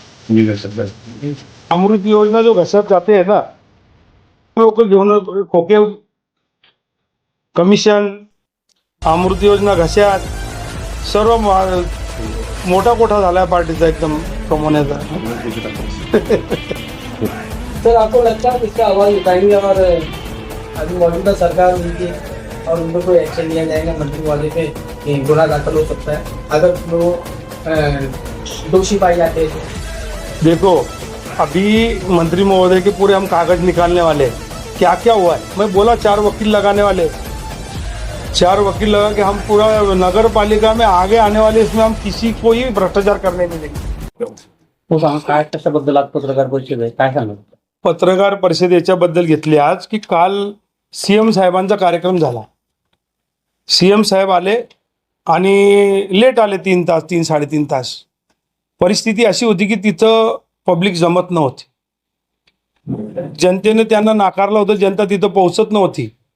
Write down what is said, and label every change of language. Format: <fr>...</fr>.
<mr>अमृत योजना जो घसत जाते आहे ना, लोक घेऊन खोके कमिशन, अमृत योजना घशात, सर्व मोठा कोठा झाला पार्टीचा एकदम कमवण्याचा.</mr> <hi>सर आपको लगता है इसका आवाज उठाएंगे और अभी मौजूदा सरकार उनकी और उनको कोई एक्शन लिया जाएगा मंत्री वाले पे कि गुना दाखिल हो सकता है अगर वो दोषी पाए जाते हैं? देखो, अभी मंत्री महोदय के पूरे हम कागज निकालने वाले हैं. क्या क्या हुआ है मैं बोला, 4 वकील लगाने वाले, 4 वकील लगा के हम पूरा नगर पालिका में आगे आने वाले, इसमें हम किसी को ही भ्रष्टाचार करने नहीं देंगे.</hi> <mr>काय कशाबद्दल आज पत्रकार परिषद आहे, काय सांगा? पत्रकार परिषद याच्याबद्दल घेतली आज की काल सीएम साहेबांचा कार्यक्रम झाला. सीएम साहेब आले आणि लेट आले, 3 तास 3-3.5 तास. परिस्थिती अशी होती की तिथं पब्लिक जमत नव्हती. जनतेने त्यांना नाकारलं होतं, जनता तिथं पोहोचत नव्हती.</mr>